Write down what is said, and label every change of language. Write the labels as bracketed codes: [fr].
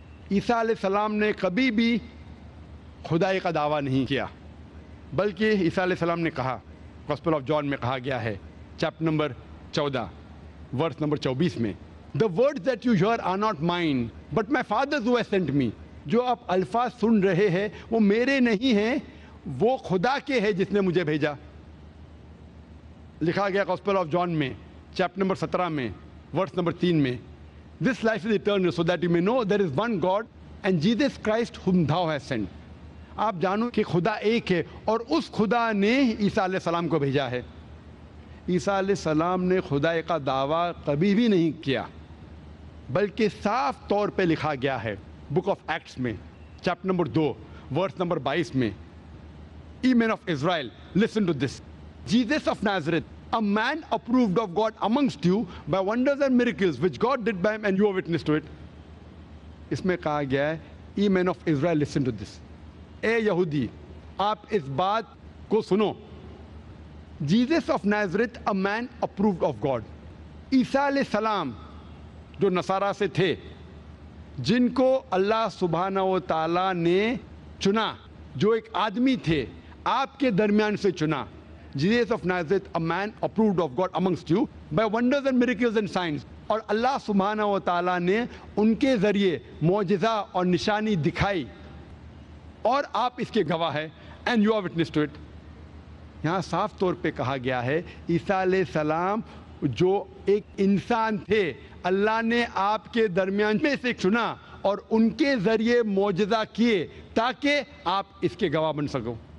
[ur] عیسیٰ علیہ السلام نے کبھی بھی خدائی کا دعویٰ نہیں کیا, بلکہ عیسیٰ علیہ السلام نے کہا, گاسپل آف جان میں کہا گیا ہے, چیپٹر نمبر 14 ورس نمبر 24 میں, [en] The words that you hear are not mine, but my Father's who has sent me. [ur] جو آپ الفاظ سن رہے ہیں وہ میرے نہیں ہیں, وہ خدا کے ہیں جس نے مجھے بھیجا. لکھا گیا گاسپل آف جان میں چیپٹر نمبر 17 میں ورس نمبر 3 میں, [en] This life is eternal, so that you may know there is one God and Jesus Christ whom thou hast sent. [ur] آپ جانو کہ خدا ایک ہے اور اس خدا نے عیسیٰ علیہ السلام کو بھیجا ہے. عیسیٰ علیہ السلام نے خدائی کا دعویٰ کبھی بھی نہیں کیا, بلکہ صاف طور پہ لکھا گیا ہے بک آف ایکٹس میں چیپٹر نمبر 2 ورس نمبر 22 میں, [en] Ye men of Israel, listen to this. Jesus of Nazareth, a man approved of God amongst you by wonders and miracles which God did by him, and you are witness to it. [ur] اس میں کہا گیا ہے, [en] Ye men of Israel, listen to this. [ur] اے یہودی, آپ اس بات کو سنو. [en] Jesus of Nazareth, a man approved of God. [ur] عیسیٰ علیہ السلام جو نصارہ سے تھے, جن کو اللہ سبحانہ و تعالیٰ نے چنا, جو ایک آدمی تھے آپ کے درمیان سے چنا. [en] Jesus of Nazareth, a man approved of God amongst you by wonders and miracles and signs. [ur] اور اللہ سبحانہ و تعالیٰ نے ان کے ذریعے معجزہ اور نشانی دکھائی, اور آپ اس کے گواہ ہیں, [en] and you are witness to it. [ur] یہاں صاف طور پہ کہا گیا ہے عیسیٰ علیہ السلام جو ایک انسان تھے, اللہ نے آپ کے درمیان میں سے چنا اور ان کے ذریعے معجزہ کیے تاکہ آپ اس کے گواہ بن سکو.